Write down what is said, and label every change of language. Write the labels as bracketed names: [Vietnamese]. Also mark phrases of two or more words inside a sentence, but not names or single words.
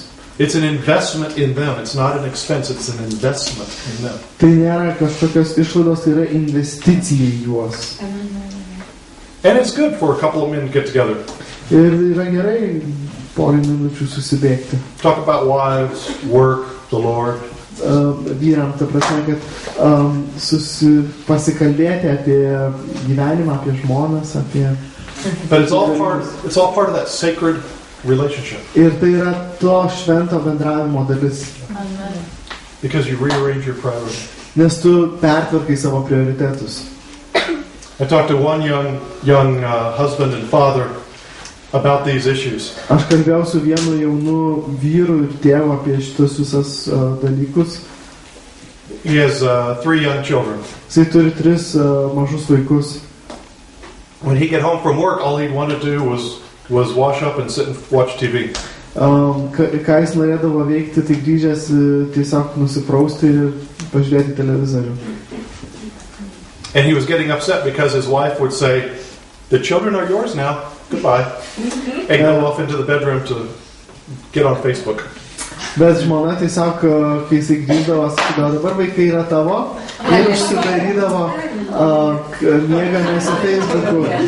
[English] It's an investment in them. It's not an expense, it's an investment in them. [Lithuanian] Tai nėra kažkokios išlaidos, tai yra investicija į juos. [English] And it's good for a couple of men to get together. [Lithuanian] Ir yra gerai porą minučių susibėgti. [English] Talk about wives, work, the Lord. [Lithuanian] Vyram, ta prasme, kad pasikalbėti apie gyvenimą, apie žmonas, apie... [English] But it's all part of that sacred relationship. [Lithuanian] Ir tai yra to švento bendravimo dalis. [English] Because you rearrange your priorities. [Lithuanian] Nes tu pertvarkai savo prioritetus. [English] I talked to one young husband and father about these issues. [Lithuanian] Aš kalbėjau su vienu jaunu vyru ir tėvu apie šitus visus dalykus. [English] He has 3 young children. [Lithuanian] Jisai turi 3 mažus vaikus. [English] When he get home from work, all he'd want to do was wash up and sit and watch TV. [Lithuanian] Ką jis norėdavo veikti, tai grįžęs tiesiog nusiprausti ir pažiūrėti televizorių. [English] And he was getting upset because his wife would say, the children are yours now, goodbye, and go off into the bedroom to get on Facebook. [Lithuanian] Bet žmona tiesiog, kai jisai grįždavo, sakydavo, dabar vaikai yra tavo, ir užsidarydavo miegamės į Facebook'u.